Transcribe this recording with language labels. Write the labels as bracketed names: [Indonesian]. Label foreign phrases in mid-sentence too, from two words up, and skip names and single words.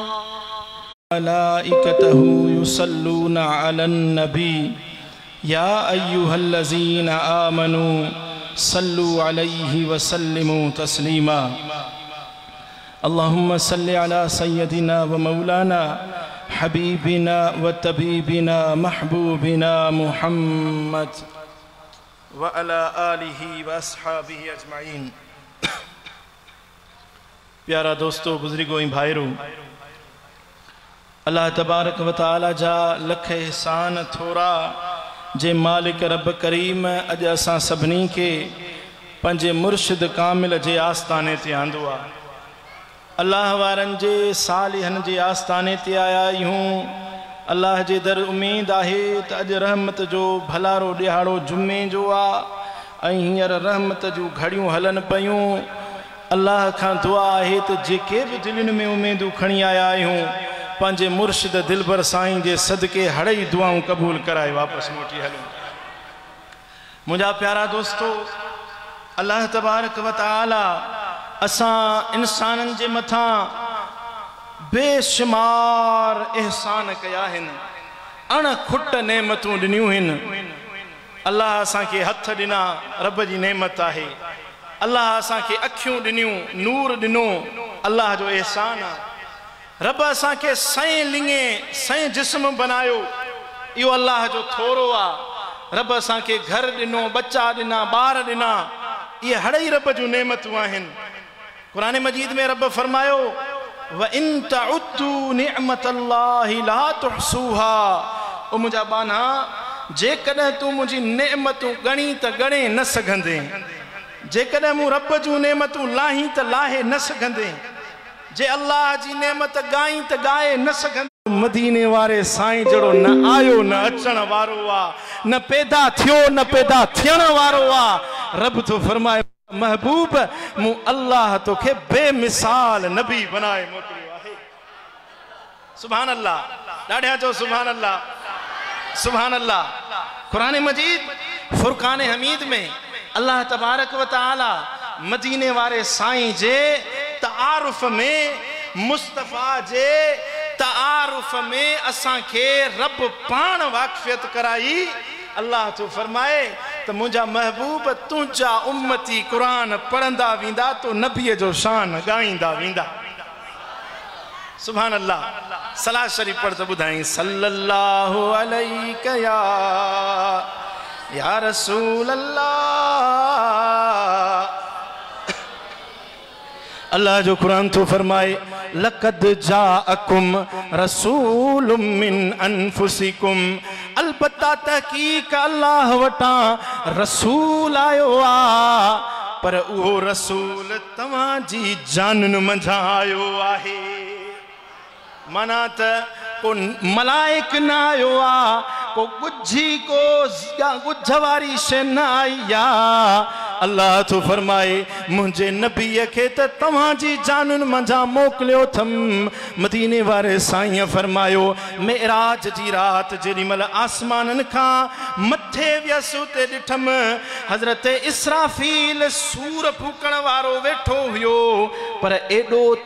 [Arabic] ملائكته يصلون على النبي يا أيها الذين آمنوا صلوا عليه وسلموا تسليما اللهم صل على سيدنا ومولانا حبيبنا وطبيبنا محبوبنا محمد وعلى آله وأصحابه أجمعين [Sindhi] प्यारा दोस्तों बुजुर्गों भाइरों [Arabic] الله تبارك وتعالى [Sindhi] जा लख एहसान थोड़ा जे मालिक रब करीम अज असां सभिनी के पंजे मुर्शिद कामिल जे आस्थाने ते आंदो आ अल्लाह वारन जे सालिहन जे आस्थाने ते आया यूं अल्लाह जे दर उम्मीद आहे त अज रहमत जो भलारो दिहाड़ो जुम्मे जो आ हींअर रहमत जो घड़ियों हलन पयूं अल्लाह खां दुआ है तो जेके भी दिलनि में उम्मीदूं खणी आया आहियूं पंहिंजे मुर्शिद दिलबर साईं जे सदके हड़ई दुआऊं कबूल कराए वापस मोटी हलूं मुझा प्यारा दोस्तों [Arabic] الله تبارك وتعالى [Sindhi] असां इंसानन जे मथा बेशुमार एहसान कया हिन अण खुट नेमतूं ॾिनियूं हिन अल्लाह असां के हथ ॾिना रब जी नेमत आहे अल्लाह असां के अखियूं ॾिनियूं नूर ॾिनो अल्लाह जो एहसान आहे रब असां के सही लिंगे सही जिस्म बनायो इहो अल्लाह जो थोरो आहे रब असां के घर ॾिनो बच्चा ॾिना ॿार ॾिना ये हड़ई रब जो नेमतूं आहिनि कुरान मजीद में रब फरमायो [Arabic] وإن تعدوا نعمة الله لا تحصوها [Sindhi] ओ मुंहिंजा बाना जेकॾहिं तूं मुंहिंजी नेमतूं ॻणी त ॻणे न सघंदे जेकॾहिं मूं रब जूं नेमतूं लाही त लाहे न सघंदे जे अल्लाह जी नेमत गाई त गाए न सघंदे मदीने वारे साईं जड़ो न आयो न अचण वारो आ न पैदा थियो न पैदा थियण वारो आ रब तो फरमाए महबूब मूं अल्लाह तोखे बेमिसाल नबी बनाए मोकिलियो आहे [Arabic] سبحان الله [Sindhi] ॾाढा चओ [Arabic] سبحان الله سبحان الله [Sindhi] कुरान मजीद फुरकान हमीद में अल्लाह [Arabic] تبارك وتعالى [Sindhi] मदीने वारे साईं जे तारुफ में मुस्तफ़ा जे तारुफ में असां के रब पान वाक़फ़ियत कराई अल्लाह तो फरमाए तो मुझा महबूब तुझा उम्मती कुरान पढ़ंदा वींदा तो नबी जो शान गाईंदा वींदा [Arabic] سبحان الله [Sindhi] सलात शरीफ पढ़ तो बुधाई [Arabic] صلى الله عليك يا رسول الله [Sindhi] अल्लाह जो कुरान तो फरमाए [Arabic] لقد جاءكم رسول من أنفسكم [Sindhi] अलबत्ता तहकीक अल्लाह वटा रसूल आयो आ पर उहो रसूल तवां जी जानन मंझा आयो आहे माना त को मलाइक न आयो आ को गुझी को गुझ वारी शे न आई आ अल्लाह तो फरमाए मुझे नबी के तवां जी जानन मंझा मोकलियो थम मदीने वारे साईं फरमायो मेराज जी रात जेडी मल आसमानन खां मथे वियसु ते ॾिठम हज़रत इसराफील सूर फूकण वारो वेठो हुयो पर एडो त